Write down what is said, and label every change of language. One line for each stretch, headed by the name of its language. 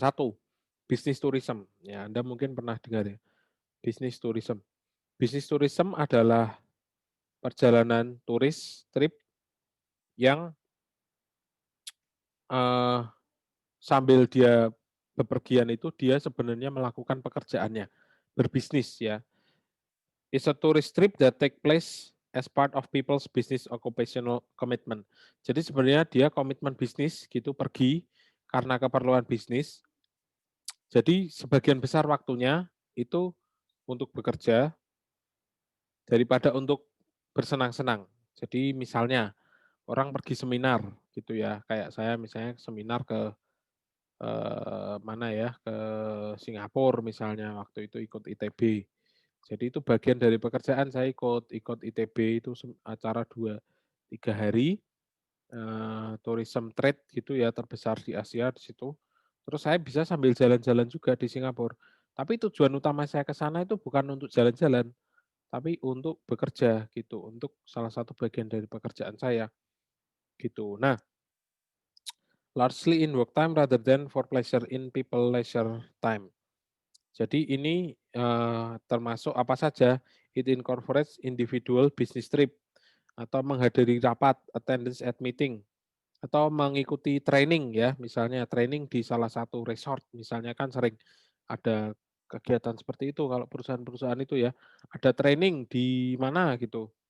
Indonesian: 1, bisnis tourism. Ya, Anda mungkin pernah dengar ya. Bisnis tourism. Bisnis tourism adalah perjalanan turis trip yang sambil dia bepergian itu dia sebenarnya melakukan pekerjaannya, berbisnis ya.
English: It's a tourist trip that take place as part of people's business occupational commitment.
Indonesian: Jadi sebenarnya dia komitmen bisnis gitu pergi karena keperluan bisnis. Jadi sebagian besar waktunya itu untuk bekerja daripada untuk bersenang-senang. Jadi misalnya orang pergi seminar gitu ya, kayak saya misalnya seminar ke mana ya, ke Singapura misalnya, waktu itu ikut ITB. Jadi itu bagian dari pekerjaan saya ikut ITB itu acara 2-3 hari, tourism trade gitu ya, terbesar di Asia di situ. Terus saya bisa sambil jalan-jalan juga di Singapura. Tapi tujuan utama saya ke sana itu bukan untuk jalan-jalan, tapi untuk bekerja gitu, untuk salah satu bagian dari pekerjaan saya, gitu.
English: Nah, largely in work time rather than for pleasure in people leisure time.
Indonesian: Jadi ini termasuk apa saja?
English: It incorporates individual business trip
Indonesian: atau menghadiri rapat,
English: attendance at meeting,
Indonesian: atau mengikuti training ya, misalnya training di salah satu resort, misalnya kan sering ada kegiatan seperti itu kalau perusahaan-perusahaan itu ya, ada training di mana gitu.